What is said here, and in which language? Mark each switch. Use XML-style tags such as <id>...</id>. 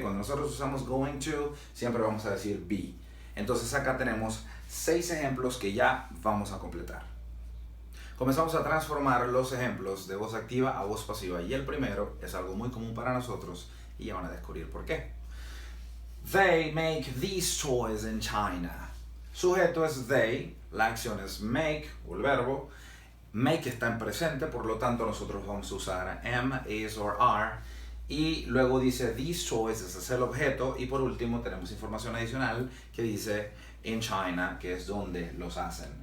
<es>Cuando nosotros usamos going to, siempre vamos a decir be. Entonces acá tenemos 6 ejemplos que ya vamos a completar. Comenzamos a transformar los ejemplos de voz activa a voz pasiva. Y el primero es algo muy común para nosotros y ya van a descubrir por qué.</es> <en>They make these toys in China.</en> <es>Sujeto es they, la acción es make, o el verbo. Make está en presente, por lo tanto nosotros vamos a usar am, is or are. Y luego dice these toys, ese es el objeto. Y por último tenemos información adicional que dice in China, que es donde los hacen.</es>